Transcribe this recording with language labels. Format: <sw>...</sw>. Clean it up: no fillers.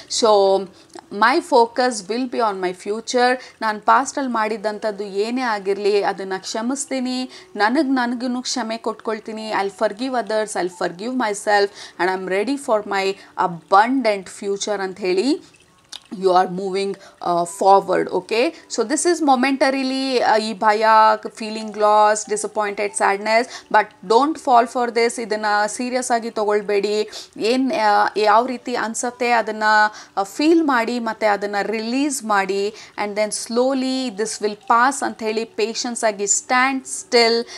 <en>So my focus will be on my future.</en> <kn>ನಾನು ಪಾಸ್ಟಲ್ಲಿ ಮಾಡಿದ್ದಂಥದ್ದು ಏನೇ ಆಗಿರಲಿ ಅದನ್ನು ಕ್ಷಮಿಸ್ತೀನಿ, ನನಗೂ ಕ್ಷಮೆ ಕೊಟ್ಕೊಳ್ತೀನಿ.</kn> <en>I will forgive others, I will forgive myself, and I am ready for my abundant future</en> <kn>ಅಂತ ಹೇಳಿ</kn> <en>you are moving forward. Okay, so this is momentarily</en> <kn>ಈ ಭಯ,</kn> <en>feeling lost, disappointed, sadness, but don't fall for this.</en> <kn>ಇದನ್ನು serious ಆಗಿ ತೊಗೊಳ್ಬೇಡಿ. ಯಾವ ರೀತಿ ಅನಿಸುತ್ತೆ ಅದನ್ನು ಫೀಲ್ ಮಾಡಿ, ಮತ್ತು ಅದನ್ನು ರಿಲೀಸ್ ಮಾಡಿ,</kn> <en>and then slowly this will pass</en> <kn>ಅಂತ ಹೇಳಿ ಪೇಷನ್ಸ್ ಆಗಿ</kn> <en>Stand still.</en>